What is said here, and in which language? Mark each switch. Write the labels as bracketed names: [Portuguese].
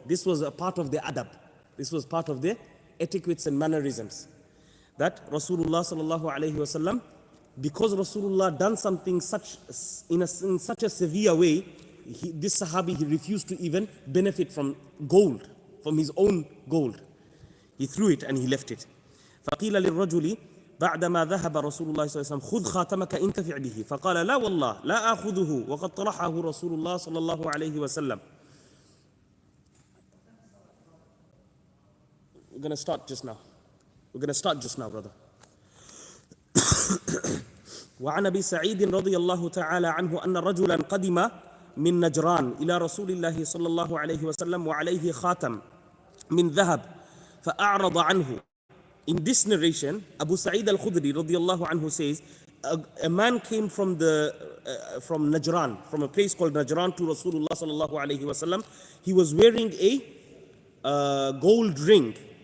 [English] This was a part of the adab. This was part of the etiquettes and mannerisms. That Rasulullah sallallahu alayhi wasallam, because Rasulullah done something in such a severe way, this Sahabi, he refused to even benefit from gold, from his own gold. He threw it and he left it. [Arabic] فقيل للرجل بعدما ذهب رسول الله صلى الله عليه وسلم خذ خاتمك انتفع به فقال لا والله لا آخذه وقد طرحه رسول الله صلى الله عليه وسلم. [English] We're going to start just now. Brother. [Arabic] وعن أبي سعيد رضي الله تعالى عنه أن رجلا قدم من نجران إلى رسول الله صلى الله عليه وسلم وعليه خاتم من ذهب فأعرض عنه. [English] In this narration, Abu Sa'id al-Khudri radiyallahu anhu says, a man came from Najran, from a place called Najran to Rasulullah sallallahu alayhi wasallam. He was wearing a gold ring.